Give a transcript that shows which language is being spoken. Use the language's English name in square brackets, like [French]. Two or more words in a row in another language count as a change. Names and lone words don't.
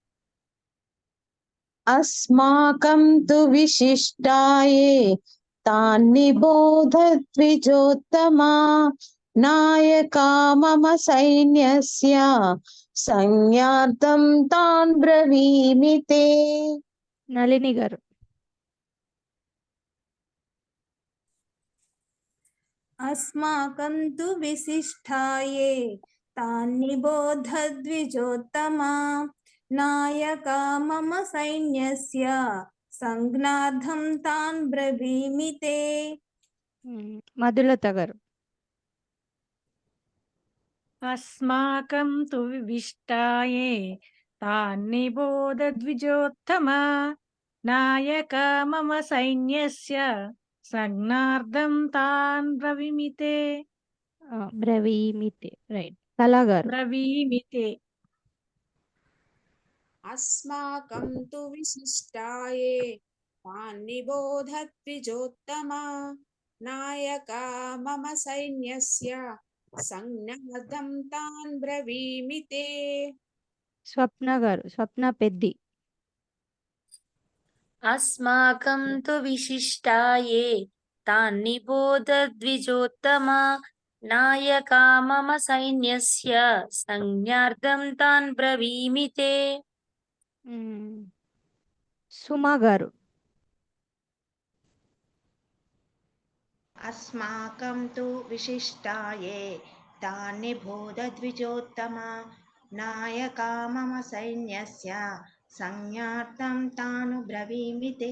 [Sanskrit] అస్మాకం తు విశిష్టాయే తాన్నిబోధ ద్విజోత్తమా నాయకా మమ సైన్యస్య సంజ్ఞార్థం తాన్ బ్రవీమి తే. [Telugu] నళిని గారు. [Sanskrit] अस्माकं तु विशिष्टाये तान्निबोध द्विजोत्तमा नायका मम सैन्यस्य संज्ञार्थं तान् ब्रवीमि ते. [Telugu] మధులత గారు. [Sanskrit] अस्माकं तु विविष्टाये तान्निबोध द्विजोत्तमा नायका मम सैन्यस्य संज्ञार्थं तान् ब्रवीमि ते. [Telugu] బ్రవీమితే. రైట్. కళా గారు. [Sanskrit] ब्रवीमि ते. अस्माकं तु विशिष्टाये तान्निबोध द्विजोत्तमा नायका मम सैन्यस्य संज्ञार्थं तान् ब्रवीमि ते. [Telugu] స్వప్న గారు. స్వప్న పెద్ది. [Sanskrit] अस्माकं तु विशिष्टाये तान्निबोध द्विजोत्तमा नायका मम सैन्यस्य संज्ञार्थं तान् ब्रवीमि ते. [Telugu] సుమా గారు. [Sanskrit] अस्माकं तु विशिष्टाये तान्निबोध द्विजोत्तमा नायका मम सैन्यस्य संज्ञार्थं तानु ब्रवीमि ते.